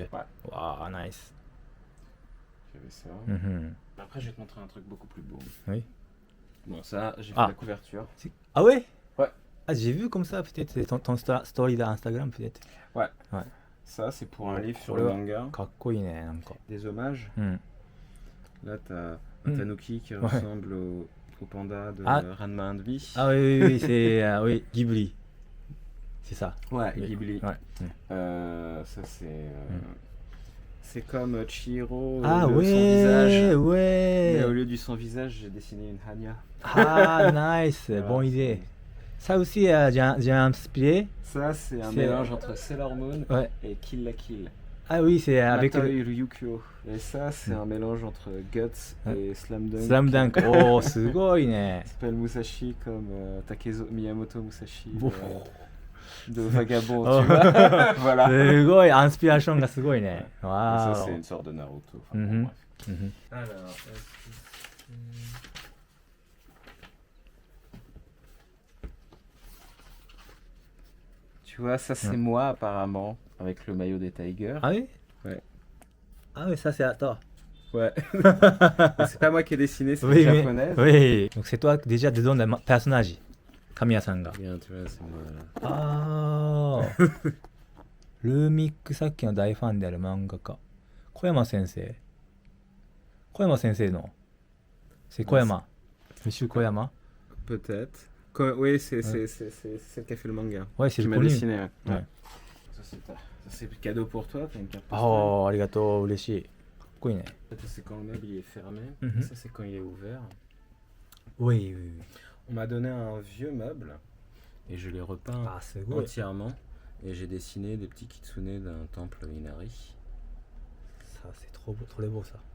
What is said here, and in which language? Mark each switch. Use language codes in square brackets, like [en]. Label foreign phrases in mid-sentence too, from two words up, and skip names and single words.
[fr] Ouais. Waouh, nice. J'avais ça. Mhm. Après, je vais te montrer un truc beaucoup plus beau. Oui. Bon, ça, j'ai fait Ah. la couverture. Ah ouais? Ouais. Ah, j'ai vu comme ça, peut-être, c'est ton story d'Instagram, peut-être. Ça, c'est pour un livre sur Ouais. le manga. [ja] かっこいいね、なんか。 [fr] Des hommages. うん。 Là, t'as un tanuki qui Ouais. ressemble au panda de Ah. Ranma 1 Ah oui, oui, oui, c'est oui, Ghibli. C'est ça. Ouais, Oui. Ghibli. Ouais. Ça, c'est comme Chihiro, Ah son ouais, visage. Mais au ouais. lieu du son visage, j'ai dessiné une Hanya. Ah, nice, Voilà, bonne idée. Ça aussi, j'ai inspiré. Ça, c'est un C'est- mélange entre Sailor Moon Ouais. et Kill la Kill. Ah oui, c'est avec Matoi le Ryukyo. Et ça, c'est un mélange entre Guts Ouais. et Slam Dunk. [ja] Slam Dunk. Oh, すごいね。 [fr] Il s'appelle Musashi comme Miyamoto Musashi Bon. de Vagabond, Oh. tu vois. Voilà. [ja] すごい、inspirationがすごいね。 [fr] Et わ ça, ー c'est une sorte de Naruto. Enfin, Mhm. bon, bref. Mhm. Alors, tu vois, ça c'est Ouais. moi apparemment, avec le maillot des Tigers. Ah oui? Ouais. Ah oui, ça c'est à toi. Ouais. C'est pas moi qui ai dessiné, c'est Oui, une oui. japonaise. Oui. Donc c'est toi déjà dedans le personnage. [ja] Kamiya さんが。 [fr] Regarde, tu vois, c'est moi là. ああ。 [ja] ルーミックさっきの大ファンである漫画家。小山先生。小山先生の。 [fr] C'est 小山。Monsieur 小山 Peut-être. Oui, c'est celle qui a fait le manga. Ouais, c'est Qui le m'a connu. dessiné. Ouais. Ouais. Ça, c'est le cadeau pour toi, t'as une carte postale. [ja] ああ、ありがとう。嬉しい。かっこいいね。 [fr] Ça, c'est quand le meuble il est fermé. Mhm. Ça, c'est quand il est ouvert. Oui, oui, oui. On m'a donné un vieux meuble et je l'ai repeint Ah, c'est beau. entièrement. Et j'ai dessiné des petits kitsune d'un temple Inari. Ça, c'est trop beau, trop beau ça.